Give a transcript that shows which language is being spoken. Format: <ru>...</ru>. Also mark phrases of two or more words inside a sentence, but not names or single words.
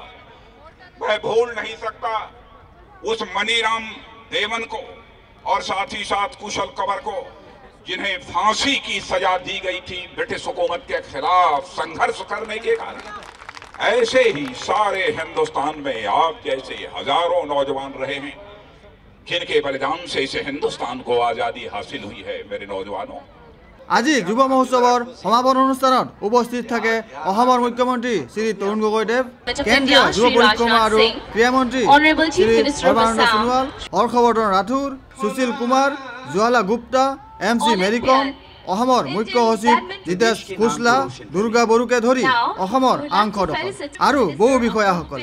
<hi>मैं भूल नहीं सकता उस मनीराम देवन को और साथ ही साथ कुशल कंवर को, जिन्हें फांसी की सजा दी गई थी ब्रिटिश हुकूमत के खिलाफ संघर्ष करने के कारण। ऐसे ही सारे हिंदुस्तान में आप जैसे हजारों नौजवान रहे हैं, जिनके बलिदान से इस हिंदुस्तान को आजादी हासिल हुई है। मेरे नौजवानों,</hi> <as>আজি যুৱ মহোৎসৱৰ সমাপন অনুষ্ঠানত উপস্থিত থাকে অসমৰ মুখ্যমন্ত্ৰী শ্ৰী তৰুণ গগৈদেৱ, কেন্দ্ৰীয় যুৱ পৰিক্ৰমা আৰু ক্ৰীড়া মন্ত্ৰী শ্ৰী সৰ্বানন্দ সোণোৱাল, হৰ্ষবৰ্ধন ৰাথোৰ, সুশীল কুমাৰ, জৱালা গুপ্তা, MC মেৰী কম, অসমৰ মুখ্য সচিব জিতেশ খোছলা, দুৰ্গা বড়োকে ধৰি অসমৰ আংশ দখল আৰু বহু বিষয়াসকল।</as>